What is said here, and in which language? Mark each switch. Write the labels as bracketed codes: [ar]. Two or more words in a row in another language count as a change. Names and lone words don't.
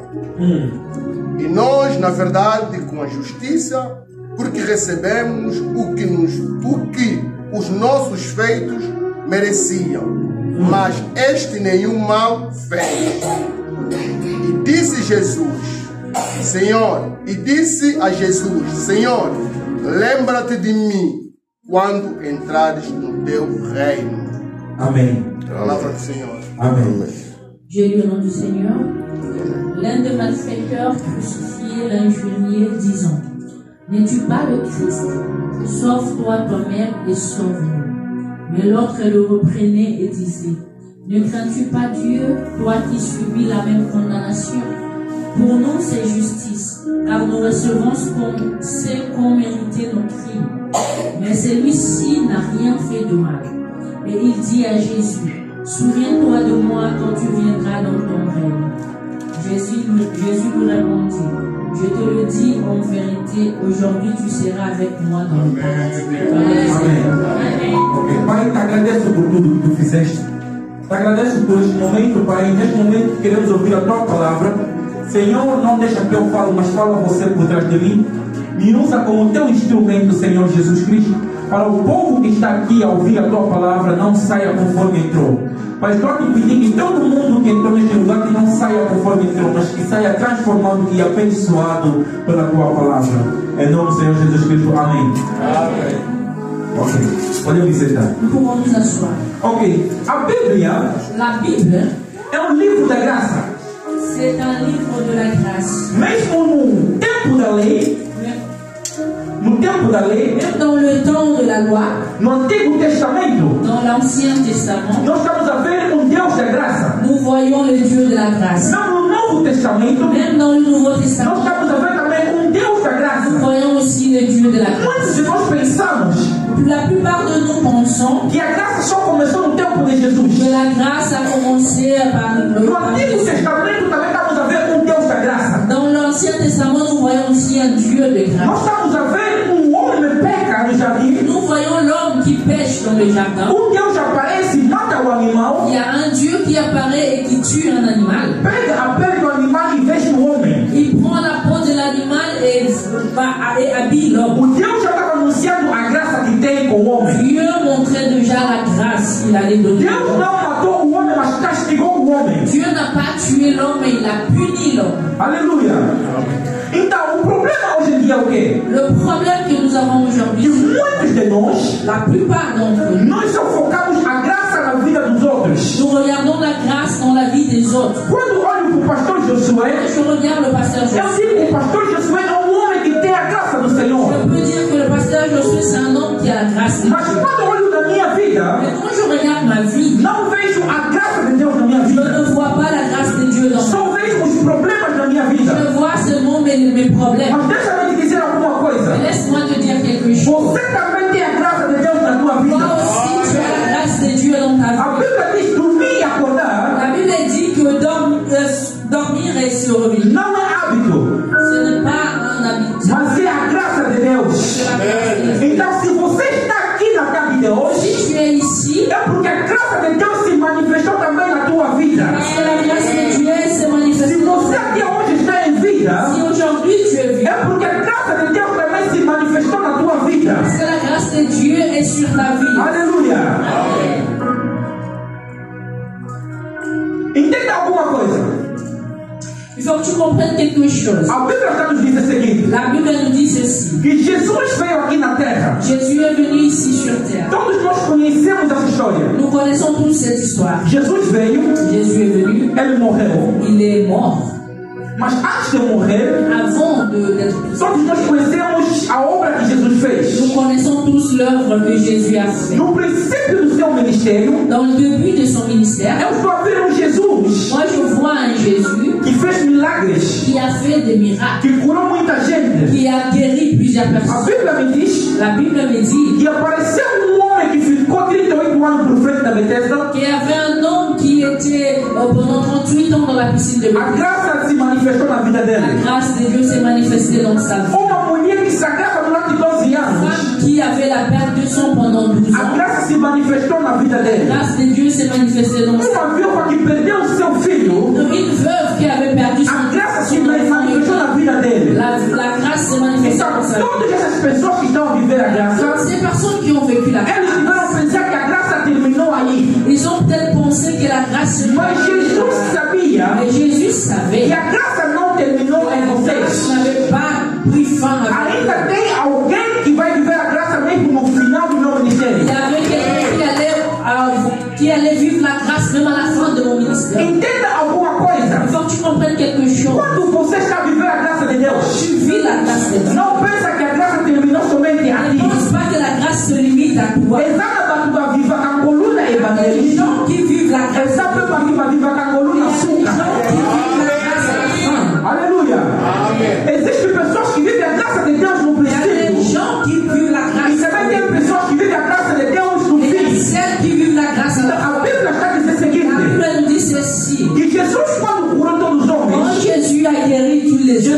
[pt] E nós, na verdade, com a justiça, porque recebemos o que os nossos feitos mereciam, mas este nenhum mal fez. E disse a Jesus, Senhor, lembra-te de mim quando entrares no teu reino. Amém. Palavra do Senhor. Amém. [fr] J'ai lu au nom du Seigneur. L'un des malfaiteurs crucifiés l'injuriait, disant: n'es-tu pas le Christ? Sauve-toi toi-même et sauve-nous. Mais l'autre le reprenait et disait: ne crains-tu pas Dieu, toi qui subis la même condamnation? Pour nous, c'est justice, car nous recevons ce qu'ont mérité nos crimes. Mais celui-ci n'a rien fait de mal. Et il dit à Jésus: souviens-toi de moi quand tu viendras dans ton règne. Jésus lui répondit: je te le dis en vérité, aujourd'hui tu seras avec moi dans le paradis. [pt] Amém. Ok. Pai, te agradeço por tudo que tu fizeste. Te agradeço por este momento, Pai. Neste momento queremos ouvir a tua palavra. Senhor, não deixa que eu falo, mas fala você por trás de mim. Me usa como teu instrumento, Senhor Jesus Cristo, para o povo que está aqui a ouvir a tua palavra não saia conforme entrou. Pai, estou te pedindo que todo mundo que entrou neste lugar que não saia conforme entrou, mas que saia transformado e abençoado pela tua palavra. Em nome do Senhor Jesus Cristo. Amém. Amém. Ok. Podemos sentar. [fr] Nous pouvons nous asseoir. [pt] Ok. A Bíblia [fr] La Bible, [pt] é um livro da graça. [fr] c'est un livre de la grâce. [pt] Mesmo no tempo da lei, [fr] Même dans le temps de la loi, [pt] no Antigo Testamento, [fr] dans l'Ancien Testament, [pt] nós estamos a ver Deus da graça. [fr] nous voyons le Dieu de la grâce. [pt] Não no Novo Testamento, [fr] Même dans le Nouveau [pt] nós [fr] Testament, [pt] estamos a ver também Deus da [fr] nous [pt] graça. [fr] voyons aussi le Dieu de la grâce. [pt] Muitos de nós pensamos [fr] La plupart de nous pensons [pt] que a graça só começou no tempo de Jesus. [fr] que la grâce a commencé par [pt] No Antigo Testamento também estamos a ver Deus da graça. [fr] Dans l'Ancien Testament, nous voyons aussi un Dieu de [pt] Nós [fr] grâce. [pt] estamos a ver homem peca no jardim. [fr] Nous voyons l'homme qui pêche dans le jardin. [pt] Deus aparece e mata o animal. [fr] Il y a un Dieu qui apparaît et qui tue un animal. [pt] Pega a pele do animal e veste o homem. [fr] Il prend la peau de l'animal et habille l'homme. [pt] Deus já estava anunciando a graça que tem com o homem. [fr] Dieu montrait déjà la grâce qu'il allait donner. [pt] Deus não matou o homem, mas castigou o homem. [fr] Dieu n'a pas tué l'homme, mais il a puni l'homme. [pt] Aleluia. Então, o problema hoje em dia é o quê? [fr] Le problème que nous avons [pt] Que [fr] aujourd'hui, [pt] muitos de nós, [fr] la plupart d'entre nous, [pt] nós só focamos a graça na vida dos outros. [fr] nous regardons la grâce dans la vie des autres. [pt] Quando olho para o pastor Josué, [fr] Quand je regarde le pasteur [pt] eu [fr] Josué, [pt] digo que o pastor Josué é um homem que tem a graça do Senhor. [fr] je peux dire que le pasteur Josué, c'est un homme qui a la grâce de [pt] Mas [fr] Dieu. [pt] quando olho na minha vida, [fr] Mais quand je regarde ma vie, [pt] não vejo a graça de Deus na minha [fr] je [pt] vida. [fr] ne vois pas la grâce de Dieu dans ma vie. [pt] Só vejo os problemas da minha vida. [fr] Je vois seulement mes problèmes. [pt] Mas deixa-me te dizer alguma coisa. [fr] Mais laisse-moi te dire quelque chose. [pt] Você também tem a graça de Deus na tua [fr] Toi [pt] vida. [fr] aussi, tu as la grâce de Dieu dans ta [pt] A [fr] vie. [pt] Bíblia diz dormir e acordar [fr] La Bible dit que dormir et se réveiller, [pt] não é hábito, [fr] ce n'est pas un habit. [pt] mas é a graça de Deus. [fr] C'est la grâce de Dieu. [pt] Então, se você está aqui na tarde de hoje, [fr] Si tu es ici, [pt] é porque a graça de Deus se manifestou também na tua vida. [fr] parce que la grâce de Dieu s'est [pt] Se [fr] manifestée. [pt] você aqui hoje está em vida, [fr] Si aujourd'hui tu es vivant, [pt] é porque a graça de Deus também se manifestou na tua vida. [fr] parce que la grâce de Dieu est sur ta vie. [pt] Aleluia. Entenda alguma coisa. [fr] Il faut que tu comprennes quelque chose. [pt] A Bíblia está nos dizendo o seguinte: [fr] La Bible nous dit ceci. [pt] que Jesus veio aqui na terra. [fr] Jésus est venu ici sur terre. [pt] Todos nós conhecemos essa história. [fr] Nous connaissons tous cette histoire. [pt] Jesus veio, [fr] Jésus est venu, [pt] ele morreu. [fr] il est mort. [pt] Mas antes de morrer, [fr] Avant d'être crucifié, [pt] todos nós conhecemos a obra que Jesus fez. [fr] nous connaissons tous l'œuvre que Jésus a fait. [pt] No princípio do seu ministério, [fr] Dans le début de son ministère, [pt] eu estou a ver um Jesus [fr] moi je vois un Jésus [pt] que fez milagres, [fr] qui a fait des miracles, [pt] que curou muita gente. [fr] qui a guéri plusieurs [pt] A [fr] personnes. [pt] Bíblia me diz [fr] La Bible me dit [pt] que apareceu um homem que ficou 38 anos por frente da Bethesda. [fr] qu'il y avait un homme qui était pendant 38 ans dans la piscine de [pt] A [fr] Bethesda. [pt] graça se manifestou na vida [fr] La [pt] dele. [fr] grâce de Dieu s'est manifestée dans sa vie. [pt] Uma mulher que sagrava durante 12 [fr] Une [pt] anos. [fr] femme qui avait la perte de sang pendant 12 [pt] A [fr] ans. [pt] graça se manifestou na vida [fr] La [pt] dele. [fr] grâce de Dieu s'est manifestée dans sa [pt] Uma viúva que perdeu o seu filho. [fr] vie. Une veuve qui avait perdu [pt] A graça se [fr] son [pt] manifestou [fr] enfant. [pt] na vida dele. [fr] La grâce s'est manifestée [pt] Então, [fr] dans sa vie. [pt] todas essas pessoas que estão a viver a graça, [fr] Ces personnes qui ont vécu la [pt] eles tiveram a [fr] grâce, [pt] pensar que a graça terminou aí. [fr] ils ont peut-être pensé que la grâce se [pt] Mas Jesus sabia [fr] Mais Jésus [pt] que [fr] savait [pt] a graça não terminou em [fr] que [pt] vocês. [fr] n'avait pas pris fin avec [pt] Ainda tem alguém que vai viver a graça mesmo no final do meu ministério. [fr] Il y avait quelqu'un qui allait vivre la grâce même à la fin de mon ministère. [pt] Entenda alguma [fr] Il [pt] coisa. [fr] faut que tu comprennes quelque chose. [pt] Quando você está a viver a graça de Deus, [fr] Tu vis la grâce de Dieu. [pt] não pensa que a graça terminou somente [fr] Ne [pt] ali. [fr] pense pas que la grâce se limite à toi. [pt] Exata para viva com a coluna [fr] Il y a des [pt] evangelista. [fr] gens qui vivent la grâce. [pt] Exata para viva com a [fr] Il y [pt] coluna [fr] a des gens [pt] açúcar. [fr] qui vivent la grâce à la fin. [pt] Aleluia. Existem pessoas que vivem a graça de Deus no [fr] Il y a des [pt] princípio. [fr] gens qui vivent la [pt] E [fr] grâce. [pt] também tem pessoas que vivem a graça de Deus no [fr] Et il y a [pt] fim. [fr] celles qui vivent la grâce à la fin. [pt] A Bíblia está dizendo o [fr] La [pt] seguinte: [fr] Bible nous dit ceci. [pt] que Jesus, quando curou todos os [fr] Quand [pt] homens, [fr] Jésus a guéri tous les hommes,